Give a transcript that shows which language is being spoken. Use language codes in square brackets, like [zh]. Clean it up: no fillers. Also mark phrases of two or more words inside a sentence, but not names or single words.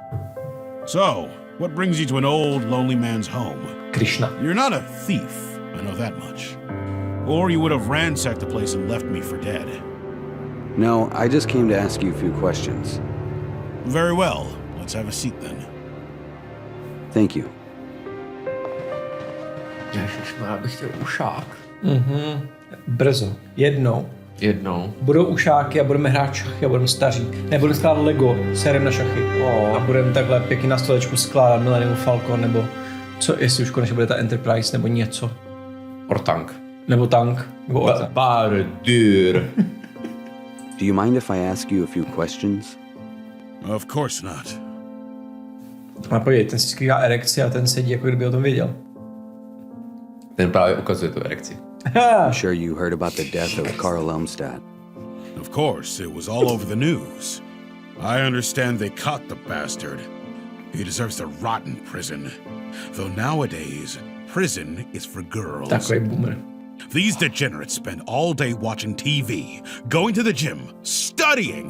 [en] So, what brings you to an old, lonely man's home? Krishna. You're not a thief, I know that much. Or you would have ransacked the place and left me for dead. No, I just came to ask you a few questions. Very well. Let's have a seat then. Thank you. [cs] Ježišmarja, bych chtěl ušák. Brzo. Jednou. Budou ušáky a budeme hrát šachy a budeme staří. Ne, budeme skládat Lego s herem na šachy. A budeme takhle pěkně na stolečku skládat Millennium Falcon, nebo co, jestli už konečně bude ta Enterprise, nebo něco. Ortank. Nebo tank. Nebo ortank. Bardur. [en] Do you mind if I ask you a few questions? Of course not. [cs] A podívej, ten si skrývá erekci a ten sedí, jako kdyby o tom věděl. Ten právě ukazuje tu erekci. [en] I'm sure you heard about the death of Carl Elmstadt. Of course, it was all over the news. I understand they caught the bastard. He deserves to rot in prison. Though nowadays, prison is for girls. [cs] Takový boomer. [en] These degenerates spend all day watching TV, going to the gym, studying.